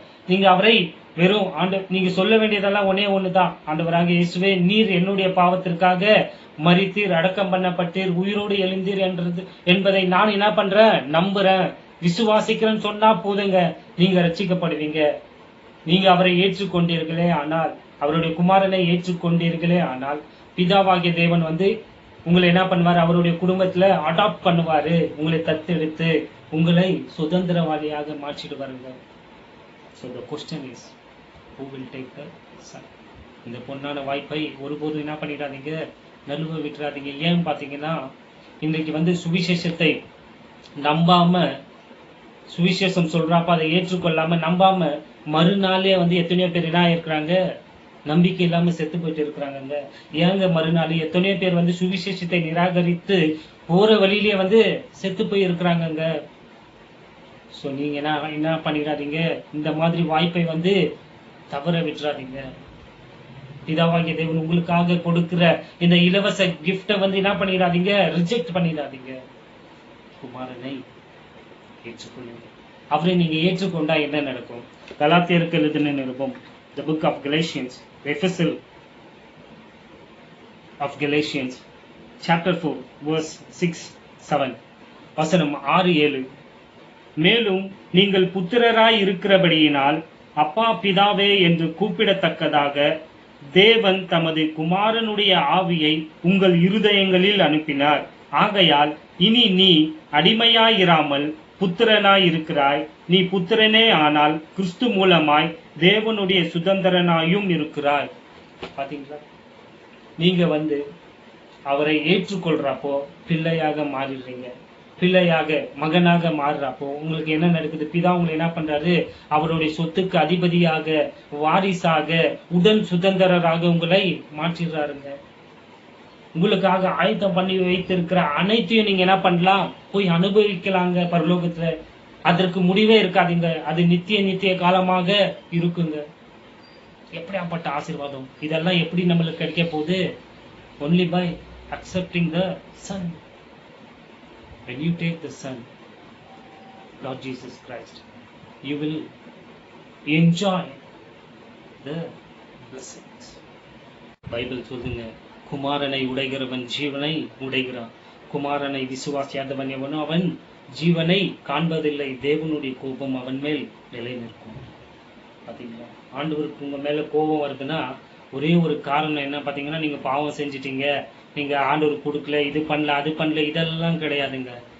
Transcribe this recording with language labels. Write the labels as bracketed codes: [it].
[ta] நீங்க அவரை வெறும் நீங்க சொல்ல வேண்டியதெல்லாம் ஒன்னே ஒண்ணுதான், ஆண்டவராகிய இயேசுவே, நீர் என்னுடைய பாவத்திற்காக மரித்தீர், அடக்கம் பண்ணப்பட்டீர், உயிரோடு எழுந்தீர் என்பதை நான் என்ன பண்றேன், நம்புறேன், விசுவாசிக்கிறேன்னு சொன்னா போதுங்க, நீங்க ரட்சிக்கப்படுவீங்க. நீங்க அவரை ஏற்றுக்கொண்டீர்களே ஆனால், அவருடைய குமாரனை ஏற்றுக்கொண்டீர்களே ஆனால், பிதாவாகிய தேவன் வந்து உங்களை என்ன பண்ணுவாரு, அவருடைய குடும்பத்துல அடாப்ட் பண்ணுவாரு, உங்களை தத்தெடுத்து உங்களை சுதந்திரவாளியாக மாற்றிட்டு வருங்க. [en] So the question is, who will take the son? [ta] இந்த பொன்னான வாய்ப்பை ஒருபோதும் என்ன பண்ணிடாதீங்க, நழுவ விட்டுறாதீங்க. ஏன்னு பார்த்தீங்கன்னா, இன்றைக்கு சுவிசேஷத்தை நம்பாம, சுவிசேஷம் சொல்றாப்ப அதை ஏற்றுக்கொள்ளாம நம்பாம மறுநாளே எத்தனையோ பேர் என்ன இருக்கிறாங்க, நம்பிக்கை இல்லாம செத்து போயிட்டு இருக்கிறாங்க. ஏங்க மறுநாள் எத்தனையோ பேர் சுவிசேஷத்தை நிராகரித்து போற வழியிலே செத்து போய் இருக்கிறாங்க. ஸோ நீங்க என்ன பண்ணிடாதீங்க, இந்த மாதிரி வாய்ப்பை தவற விட்டுறாதீங்க. பிதாவாகிய தேவன் உங்களுக்காக கொடுக்கிற இந்த இலவச கிஃப்டை என்ன பண்ணிடாதீங்க, ரிஜெக்ட் பண்ணிடாதீங்க. குமாரனை ஏற்றுக்கொள்ளுங்க. அவரை நீங்க ஏற்றுக்கொண்டா என்ன நடக்கும்? கலாத்தியருக்கு எழுதின நிருபம், [en] the book of Galatians, the epistle of Galatians, chapter 4, verse 6-7, [ta] வசனம் 6-7. மேலும் நீங்கள் புத்திரராய் இருக்கிறபடியினால் அப்பா பிதாவே என்று கூப்பிடத்தக்கதாக தேவன் தமது குமாரனுடைய ஆவியை உங்கள் இருதயங்களில் அனுப்பினார். ஆகையால் இனி நீ அடிமையாயிராமல் புத்திரனாய் இருக்கிறாய். நீ புத்திரனே ஆனால் கிறிஸ்து மூலமாய் தேவனுடைய சுதந்திரனாயும் இருக்கிறாய். பாத்தீங்களா? நீங்க அவரை ஏற்றுக்கொள்றப்போ பிள்ளையாக மாறிடுறீங்க. பிள்ளையாக, மகனாக மாறுறப்போ உங்களுக்கு என்ன நடக்குது? பிதா உங்களை என்ன பண்றாரு? அவருடைய சொத்துக்கு அதிபதியாக, வாரிசாக, உடன் சுதந்திரராக உங்களை மாற்றிடுறாருங்க. உங்களுக்காக ஆயத்தம் பண்ணி வைத்திருக்கிற அனைத்தையும் நீங்க என்ன பண்ணலாம், போய் அனுபவிக்கலாங்க பரலோகத்துல. அதற்கு முடிவே இருக்காதுங்க. அது நித்திய காலமாக இருக்குங்க. எப்படியாப்பட்ட ஆசீர்வாதம்! இதெல்லாம் எப்படி நம்மளுக்கு கிடைக்க போகுது? [en] only by accepting the Son. When you take the Son, Lord Jesus Christ, you will enjoy the blessings. [ta] Bible சொல்லுங்க, குமாரனை உடைகிறவன் ஜீவனை உடைகிறான். குமாரனை விசுவாசியாதவன் எவனோ அவன் ஜீவனை காண்பதில்லை. தேவனுடைய கோபம் அவன் மேல் நிலை நிற்கும். பாத்தீங்களா? ஆண்டவருக்கு உங்க மேல கோபம் வருதுன்னா ஒரே ஒரு காரணம் என்ன பாத்தீங்கன்னா, நீங்க பாவம் செஞ்சிட்டீங்க, நீங்க ஆண்டவர் கொடுக்கல, இது பண்ணல, அது பண்ணல, இதெல்லாம் கிடையாதுங்க.